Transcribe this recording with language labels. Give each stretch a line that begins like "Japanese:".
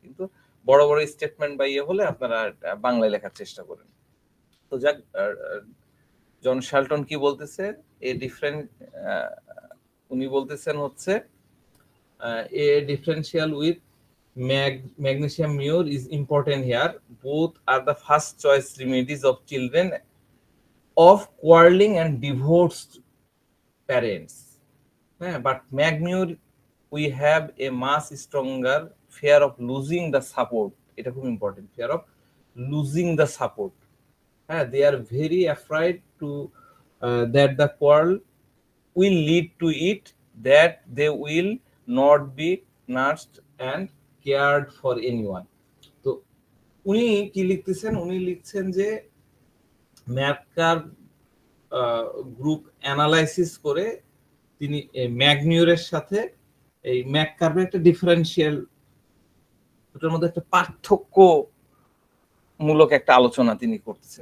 Bangla: কিন্তু বড় বড় স্টেটমেন্ট বা ইয়ে হলে আপনারা বাংলায় লেখার চেষ্টা করেন।
English: তো যাক,
Bangla: জন শেলটন কি বলতেছে,
English: a different,
Bangla: উনি বলতেছেন হচ্ছে
English: A differential with magnesium mure is important here. Both are the first choice remedies of children of quarreling and divorced parents. But magmure, we have a much stronger fear of losing the support. It's very important, fear of losing the support. They are very afraid to that the quarrel will lead to it, that they will not be nursed and cared for anyone.
Bangla: তো উনি কি লিখতেছেন, উনি লিখছেন যে ম্যাথকার্ভ group analysis করে তিনি ম্যাগমিউরের সাথে এই ম্যাথকার্ভের একটা ডিফারেন্সিয়াল, ওটার মধ্যে একটা পার্থক্য মূলক একটা আলোচনা তিনি করতেছেন।